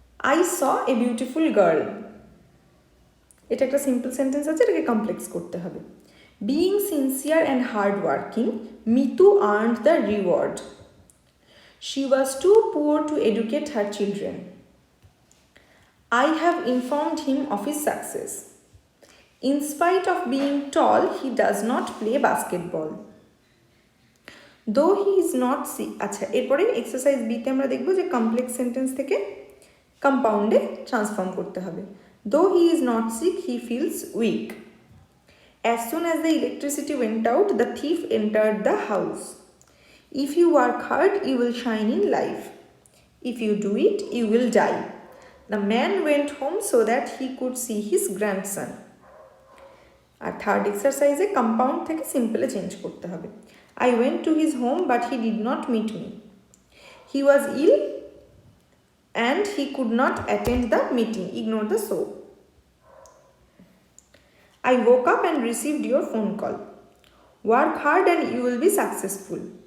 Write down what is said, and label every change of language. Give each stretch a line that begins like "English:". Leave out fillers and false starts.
English: I saw a beautiful girl,
Bangla: এটা একটা simple sentence আছে, এটাকে কমপ্লেক্স করতে হবে।
English: Being sincere and hard working, Mitu earned the reward. She was too poor to educate her children. I have informed him of his success. In spite of being tall, he does not play basketball. Though he is not sick.
Bangla: আচ্ছা, এরপরে exercise বিতে আমরা দেখব যে complex sentence থেকে কম্পাউন্ডে transform করতে হবে।
English: Though he is not sick, he feels weak. As soon as the electricity went out, the thief entered the house. If you work hard, you will shine in life. If you do it, you will die. The man went home so that he could see his grandson.
Bangla: আর third এক্সারসাইজে compound থেকে সিম্পলে change করতে হবে।
English: I went to his home but he did not meet me. He was ill and he could not attend the meeting. Ignore the so. I woke up and received your phone call. Work hard and you will be successful.